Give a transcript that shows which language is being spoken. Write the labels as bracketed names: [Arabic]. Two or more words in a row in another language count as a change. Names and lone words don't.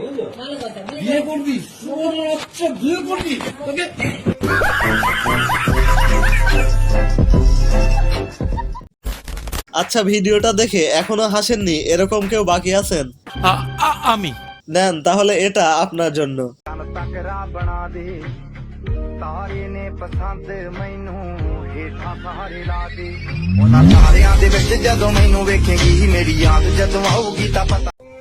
[Bangla] বিয়ে করবি? আচ্ছা, বিয়ে করবি? তোকে আচ্ছা, ভিডিওটা দেখে এখনো হাসেননি এরকম কেউ বাকি আছেন? আমি নেন তাহলে এটা আপনার জন্য। [Punjabi] ਤਾਰੇ ਨੇ ਪਸੰਦ ਮੈਨੂੰ ਹੇਠਾਂ ਸਾਰੇ ਲਾ ਦੇ, ਉਹਨਾਂ ਤਾਰਿਆਂ ਦੇ ਵਿੱਚ ਜਦੋਂ ਮੈਨੂੰ ਵੇਖੇਗੀ ਮੇਰੀ ਯਾਦ ਜਦੋਂ ਆਊਗੀ ਤਾਂ ਪਤਾ।